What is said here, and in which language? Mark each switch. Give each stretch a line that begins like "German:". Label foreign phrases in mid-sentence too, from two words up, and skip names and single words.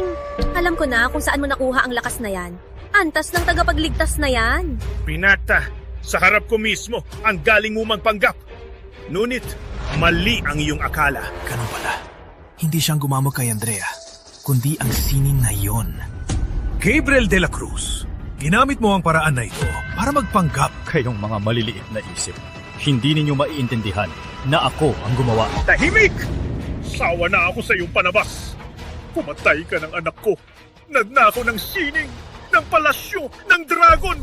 Filipino: Alam ko na kung saan mo nakuha ang lakas na yan. Antas ng tagapagligtas na yan. Pinata, sa harap ko mismo ang galing mo magpanggap. Ngunit, mali ang iyong akala. Ganun pala. Hindi siyang gumamot kay Andrea, kundi ang sining na iyon. Gabriel de la Cruz, ginamit mo ang paraan na ito para magpanggap. Kayong mga maliliit na isip, hindi ninyo maiintindihan na ako ang gumawa. Tahimik! Sawa na ako sa iyong panabas. Pumatay ka ng anak ko. Nagnakaw ng sining, ng palasyo, ng dragon.